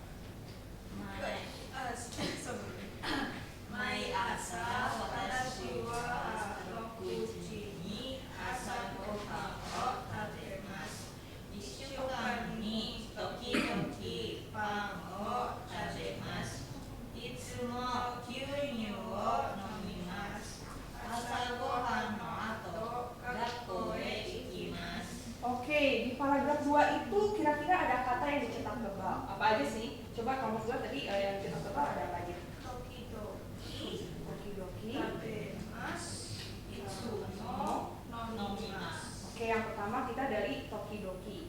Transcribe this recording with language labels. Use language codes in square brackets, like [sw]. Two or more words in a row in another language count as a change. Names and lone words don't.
[ja] 毎朝私は6時に朝ごはんを食べます。1週間に時々パンを食べます。いつも牛乳を飲みます。朝ごはんの後、学校へ行きます。 [id] Oke, di paragraf 2 itu kira-kira ada kata yang dicetak tebal. Apa aja sih? Coba kelompok 2 tadi yang dicetak tebal ada apa aja? Okidoki. Oke, yang pertama kita dari tokidoki.